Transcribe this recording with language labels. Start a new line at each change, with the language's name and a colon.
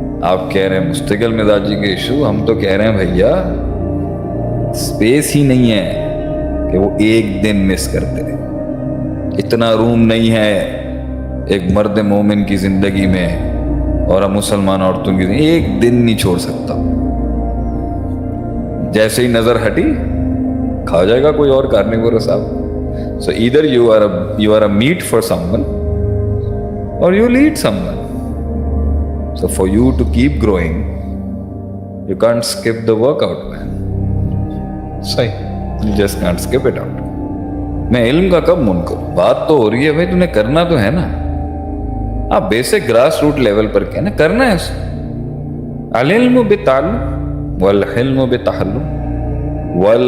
Urdu: آپ کہہ رہے ہیں مستقل مزاجی کے ایشو, ہم تو کہہ رہے ہیں بھیا اسپیس ہی نہیں ہے کہ وہ ایک دن مس کرتے. اتنا روم نہیں ہے ایک مرد مومن کی زندگی میں اور ہم مسلمان عورتوں کی زندگی ایک دن نہیں چھوڑ سکتا. جیسے ہی نظر ہٹی کھا جائے گا کوئی اور کارنیورس آپ.
English: So either you are a meat for someone or you'll eat someone. So for you to keep growing, you can't skip the workout, man.
Urdu: صحیح.
English: You just can't skip it out.
Urdu: میں علم کا کب منکر, بات تو ہو رہی ہے بھائی تمہیں کرنا تو ہے نا. آپ بیسک گراس روٹ لیول پر کہنا کرنا ہے.
Arabic: العلم بالتعلم والحلم بالتحلم